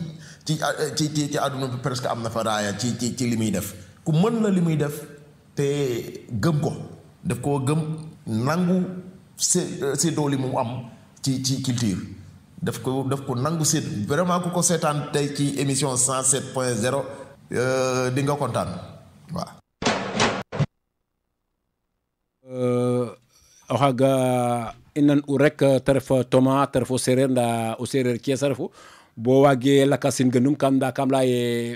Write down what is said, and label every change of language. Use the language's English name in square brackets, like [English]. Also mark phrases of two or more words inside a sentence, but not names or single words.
[Wolof] ci àdduna bi presque am na fa raaya ci li muy def ku mën la li muy def te gëm ko daf koo gëm nangu séddoo li mu am ci culture daf ko nangu sédd vraiment ku ko seetaan tey ci émission 107.0 di nga kontaan waaw. [Serer] oxaga inan u rek te ref Thomas te ref o sereer nda o sereer Thiès a refu bo waage lakasin genum kam nda kam leya ye